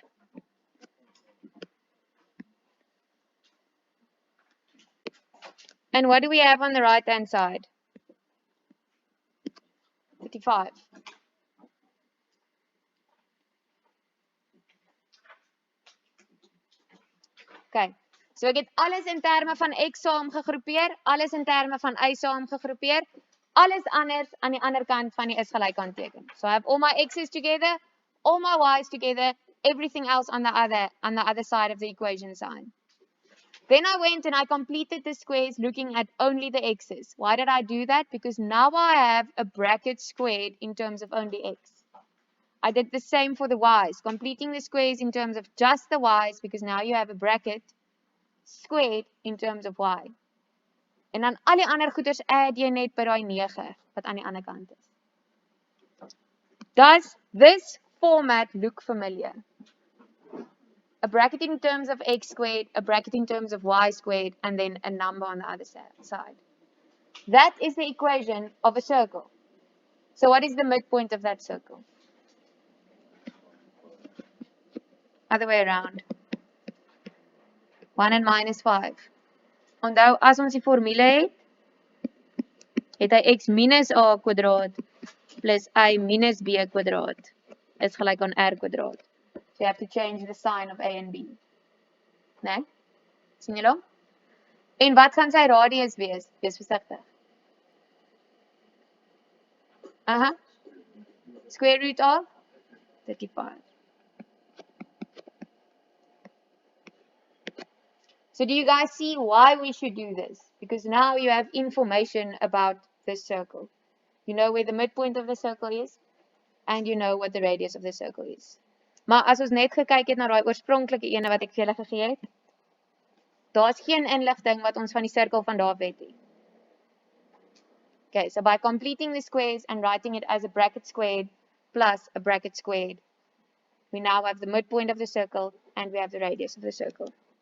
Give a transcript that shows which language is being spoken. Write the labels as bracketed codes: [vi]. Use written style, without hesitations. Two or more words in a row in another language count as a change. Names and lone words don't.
[en] And what do we have on the right hand side? 35. [af] Okay, so ek het alles in terme van x saam gegroepeer, alles in terme van y saam gegroepeer, alles anders aan die ander kant van die is gelyk aanteken. [en] So I have all my x's together, all my y's together, everything else on the other side of the equation sign. Then I went and I completed the squares looking at only the x's. Why did I do that? Because now I have a bracket squared in terms of only x. I did the same for the y's, completing the squares in terms of just the y's because now you have a bracket squared in terms of y. [af] En dan al die ander goeders add jy net by daai 9 wat aan die ander kant is. [en] Does this format look familiar? A bracket in terms of x squared, a bracket in terms of y squared, and then a number on the other side. That is the equation of a circle. So what is the midpoint of that circle? Other way around. 1 and minus 5. [af] Onthou, as ons die formule het hy x minus a kwadraat plus a minus b kwadraat is gelyk aan r kwadraat. [en] So you have to change the sign of a and b. [af] Nee? Sien julle? En wat gaan sy radius wees? Wees versigtig. [en] Square root of 35. So do you guys see why we should do this? Because now you have information about this circle. You know where the midpoint of the circle is, and you know what the radius of the circle is. [af] Maar as ons net gekyk het na daai oorspronklike ene wat ek vir julle gegee het, daar's geen inligting wat ons van die sirkel van daar weet nie. [en] Okay, so by completing the squares and writing it as a bracket squared plus a bracket squared, we now have the midpoint of the circle and we have the radius of the circle.